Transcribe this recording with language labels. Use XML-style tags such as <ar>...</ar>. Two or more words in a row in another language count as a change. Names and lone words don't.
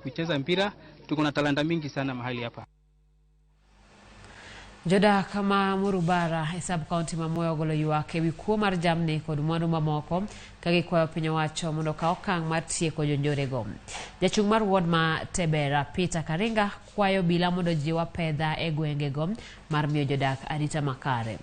<sw>kucheza mpira. Tuko na talanta mingi sana mahali hapa.</sw> <luo>Joda kama Murubara</luo> <en>sub county</en> <luo>mamoyo golo yuake wikuo mar jamni kod mwandu mamoko kagi kwayo piny owacho mondo ka okang' mar tieko jonjorego. Jachung' mar ward ma Tebera Peter Karinga kwayo bila mondo jiwa pedha e gwengego mar miyo jodak arita makare.</luo>